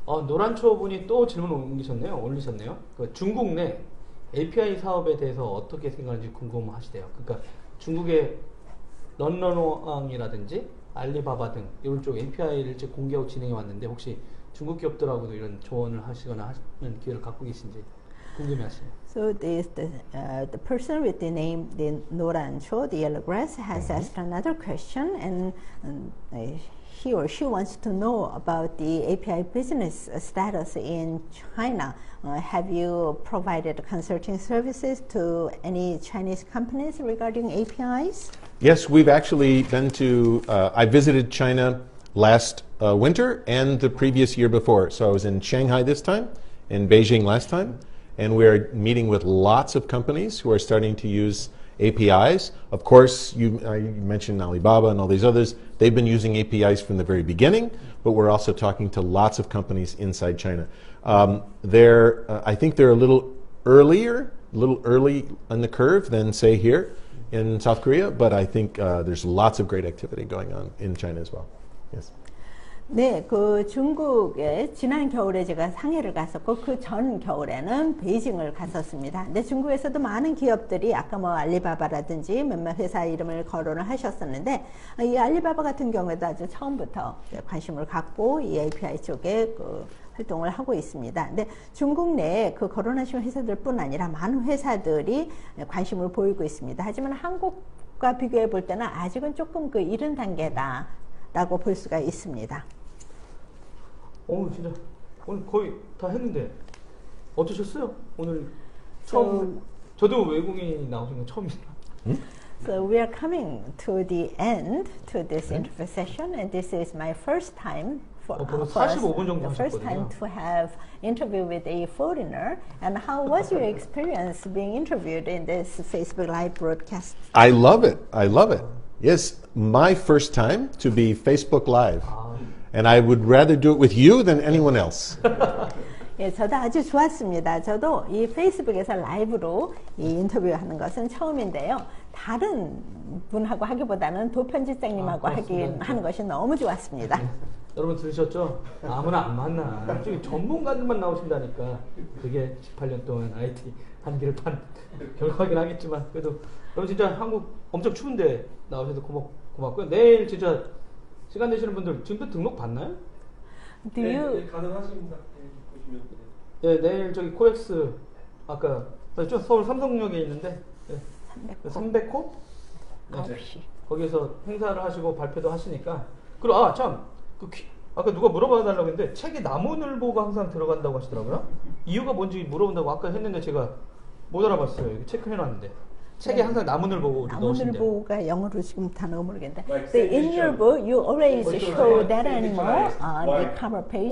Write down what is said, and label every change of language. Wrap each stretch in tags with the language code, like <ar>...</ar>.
<ko>노란초 분이 또 질문 올리셨네요. 그 중국 내 API 사업에 대해서 어떻게 생각하는지 궁금하시대요. 그러니까 중국의 런런왕이라든지 알리바바 등 이런 쪽 API를 이제 공개하고 진행해 왔는데, 혹시 중국 기업들하고도 이런 조언을 하시거나 하는 기회를 갖고 계신지 궁금해하시네요.</ko> <en>So the person with the name the Norancho, the yellow grass, has asked another question, and he or she wants to know about the API business status in China. Have you provided consulting services to any Chinese companies regarding APIs? Yes, we've actually been to. I visited China last winter and the previous year before. So I was in Shanghai this time, in Beijing last time. And we're meeting with lots of companies who are starting to use APIs. Of course, you mentioned Alibaba and all these others. They've been using APIs from the very beginning, but we're also talking to lots of companies inside China. I think they're a little early on the curve than, say, here in South Korea, but I think there's lots of great activity going on in China as well. Yes.</en> <ko>네, 그 중국에 지난 겨울에 제가 상해를 갔었고 그 전 겨울에는 베이징을 갔었습니다. 근데 중국에서도 많은 기업들이 아까 뭐 알리바바라든지 몇몇 회사 이름을 거론을 하셨었는데 이 알리바바 같은 경우에도 아주 처음부터 관심을 갖고 이 API 쪽에 그 활동을 하고 있습니다. 근데 중국 내에 그 거론하신 회사들뿐 아니라 많은 회사들이 관심을 보이고 있습니다. 하지만 한국과 비교해 볼 때는 아직은 조금 그 이른 단계다라고 볼 수가 있습니다. 진짜 오늘 거의 다 했는데 어떠셨어요? 오늘 처음 저도 외국인이 나오신 건 처음이에요.</ko> <en>So we are coming to the end to this interview session, and this is my first time for us,</en> <ko>45분 정도</ko> <en>the first time</en> <ko>하셨거든요.</ko> <en>to have interview with a foreigner. And how was your experience being interviewed in this Facebook Live broadcast? I love it. I love it. Yes, my first time to be Facebook Live. And I would rather do it with you than anyone else.</en> <ko>예, 저도 아주 좋았습니다. 저도 이 페이스북에서 라이브로 이 인터뷰하는 것은 처음인데요. 다른 분하고 하기보다는 도편집장님하고 하는 것이 너무 좋았습니다. 여러분 들으셨죠? 아무나 안 만나. 저기 전문가들만 나오신다니까. 그게 18년 동안 IT 한 길을 판 결과긴 하겠지만 그래도 여러분 진짜 한국 엄청 추운데 나오셔서 고맙고요. 내일 진짜 시간 되시는 분들 지금도 등록 받나요? 네, 가능하십니다. 보시면. 네, 내일 저기 코엑스 아까 저 서울 삼성역에 있는데 300호? 네. 거기서 행사를 하시고 발표도 하시니까 그리고 참 아까 누가 물어봐 달라고 했는데 책에 나무늘보가 항상 들어간다고 하시더라고요. 이유가 뭔지 물어본다고 아까 했는데 제가 못 알아봤어요. 여기 체크해놨는데 책에 항상 나무늘보 넣으신대요. 나무늘보가 영어로 지금 단어가 모르겠는데.</ko> <en>So in your book, you always show that animal on the cover page.</en>